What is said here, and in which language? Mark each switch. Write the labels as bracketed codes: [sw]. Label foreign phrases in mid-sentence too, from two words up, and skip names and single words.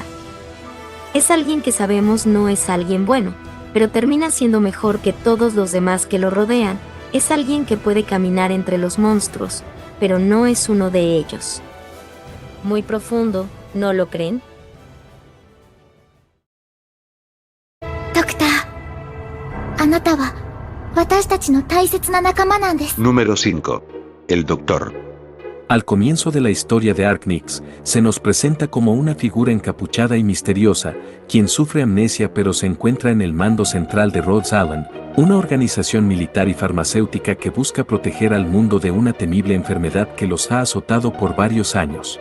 [es] Es alguien que sabemos no es alguien bueno, pero termina siendo mejor que todos los demás que lo rodean. Es alguien que puede caminar entre los monstruos, pero no es uno de ellos. Muy profundo, ¿no lo creen? Doctor, [ja] あなたは私たちの大切な仲間なんです。 [es] Número 5. El Doctor. Al comienzo de la historia de Arknix, se nos presenta como una figura encapuchada y misteriosa, quien sufre amnesia pero se encuentra en el mando central de Rhodes Island, una organización militar y farmacéutica que busca proteger al mundo de una temible enfermedad que los ha azotado por varios años.